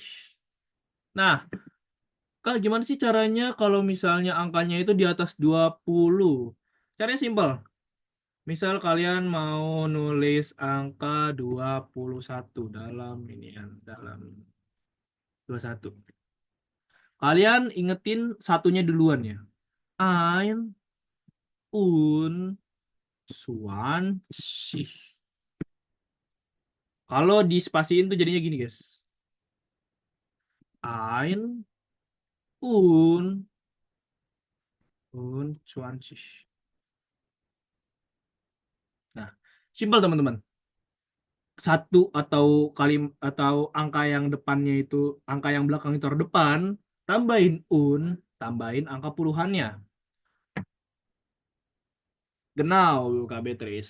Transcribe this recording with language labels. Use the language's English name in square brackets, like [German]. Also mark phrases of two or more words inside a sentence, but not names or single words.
[Indonesian] Nah, Kak, gimana sih caranya kalau misalnya angkanya itu di atas 20? Caranya simpel. Misal kalian mau nulis angka 21 dalam ini ya, dalam 21. Kalian ingetin satunya duluan ya. [German] Ein und 20. [Indonesian] Kalau dispasiin tuh jadinya gini, guys. [German] Ein und 20. [Indonesian] Nah, simpel teman-teman. Satu atau atau angka yang depannya itu, angka yang belakang itu terdepan, tambahin tambahin angka puluhannya. Genau, Kak Beatrice.